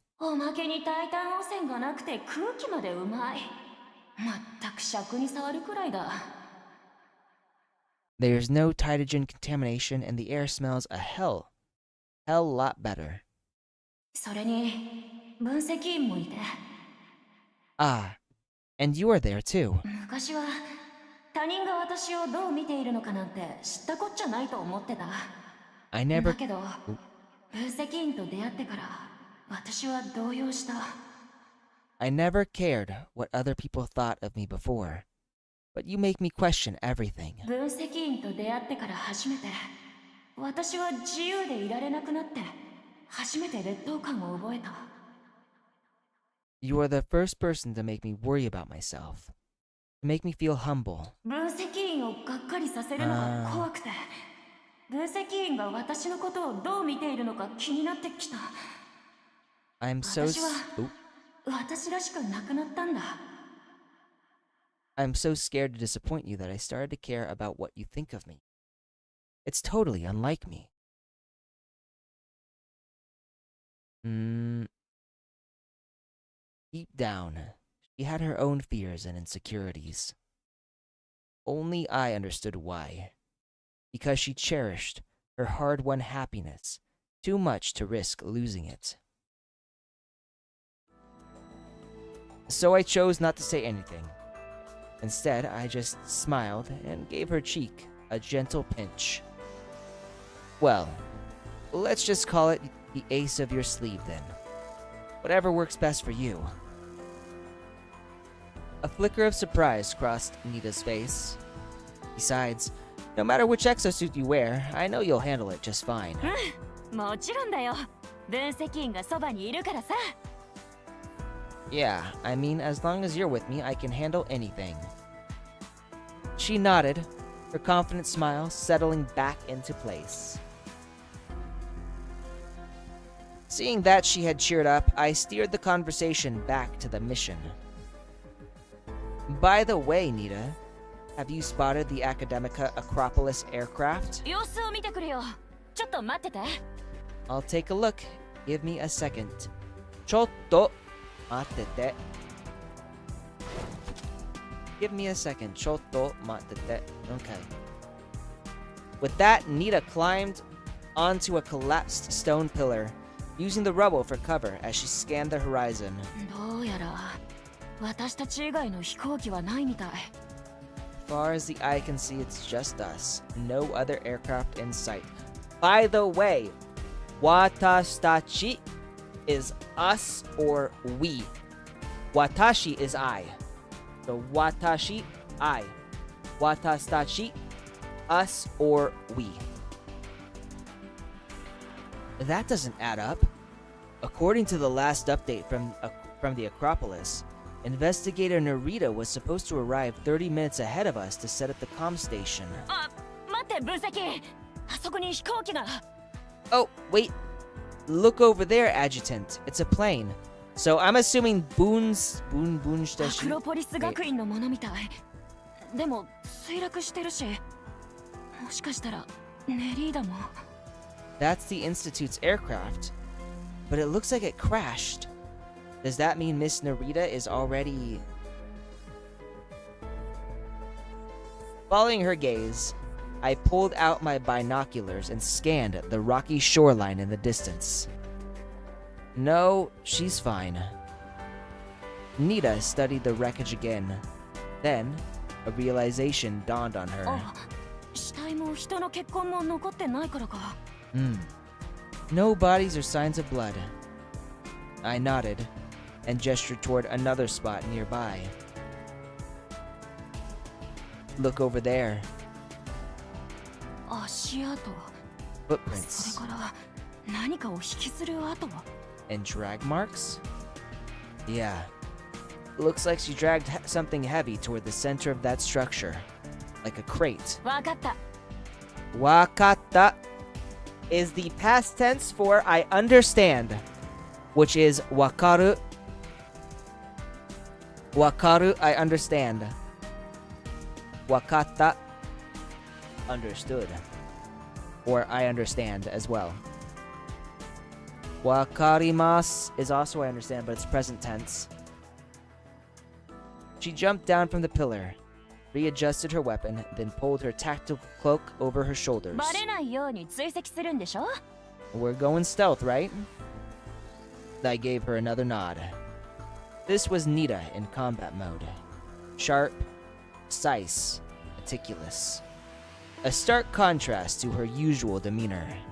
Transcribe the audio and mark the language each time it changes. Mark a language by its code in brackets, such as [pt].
[ja] おまけにタイタン汚染がなくて空気までうまい。まったく尺に触るくらいだ。 [en] There's no Titagen contamination and the air smells a hell lot better. [ja] それに、分析員もいて。 [en] Ah, and you are there too. [ja] 昔は、他人が私をどう見ているのかなんて知ったこっちゃないと思ってた。 [en] I never... [ja] だけど、分析員と出会ってから、私は動揺した。 [en] I never cared what other people thought of me before, but you make me question everything. [ja] 分析員と出会ってから初めて、私は自由でいられなくなって、初めて劣等感を覚えた。 [en] You are the first person to make me worry about myself, to make me feel humble. [ja] 分析員をがっかりさせるのが怖くて、分析員が私のことをどう見ているのか気になってきた。 [en] I'm so... [ja] 私は私らしくなくなったんだ。 [en] I'm so scared to disappoint you that I started to care about what you think of me. It's totally unlike me. Deep down, she had her own fears and insecurities. Only I understood why. Because she cherished her hard-won happiness too much to risk losing it. So I chose not to say anything. Instead, I just smiled and gave her cheek a gentle pinch. Well, let's just call it the ace of your sleeve then. Whatever works best for you. A flicker of surprise crossed Nita's face. Besides, no matter which exosuit you wear, I know you'll handle it just fine. [ja] もちろんだよ。分析員がそばにいるからさ。 [en] Yeah, I mean, as long as you're with me, I can handle anything. She nodded, her confident smile settling back into place. Seeing that she had cheered up, I steered the conversation back to the mission. By the way, Nita, have you spotted the Academica Acropolis aircraft? [ja] 様子を見てくるよ。ちょっと待ってて。 [en] I'll take a look. Give me a second. [ja] ちょっと待ってて. [en] Give me a second. [ja] ちょっと待ってて. [en] Okay. With that, Nita climbed onto a collapsed stone pillar, using the rubble for cover as she scanned the horizon. [ja] どうやら私たち以外の飛行機はないみたい。 [en] As far as the eye can see, it's just us. No other aircraft in sight. By the way, watashi is us or we. Watashi is I. So watashi, I. Watashi, us or we. That doesn't add up. According to the last update from the Acropolis, Investigator Narita was supposed to arrive 30 minutes ahead of us to set up the comm station. [ja] あ、待って分析。あそこに飛行機が。 [en] Oh, wait. Look over there, Adjutant. It's a plane. So I'm assuming [ja] アクロポリス学院のものみたい。でも墜落してるし、もしかしたらネリーダも。 [en] That's the Institute's aircraft. But it looks like it crashed. Does that mean Miss Narita is already... Following her gaze, I pulled out my binoculars and scanned the rocky shoreline in the distance. No, she's fine. Nita studied the wreckage again. Then, a realization dawned on her. [ja] あ、死体も人の血痕も残ってないからか。 [en] No bodies or signs of blood. I nodded and gestured toward another spot nearby. Look over there. [ja] 足跡。 [en] Footprints. [ja] それから何かを引きずる跡。 [en] And drag marks? Yeah. Looks like she dragged something heavy toward the center of that structure. Like a crate. [ja] わかった。 [en] Wakatta is the past tense for I understand, which is wakaru. Wakaru, I understand. Wakatta, understood. Or I understand as well. Wakarimasu is also I understand, but it's present tense. She jumped down from the pillar, readjusted her weapon, then pulled her tactical cloak over her shoulders. [ja] バレないように追跡するんでしょ? [en] We're going stealth, right? I gave her another nod. This was Nita in combat mode. Sharp, precise, meticulous. A stark contrast to her usual demeanor.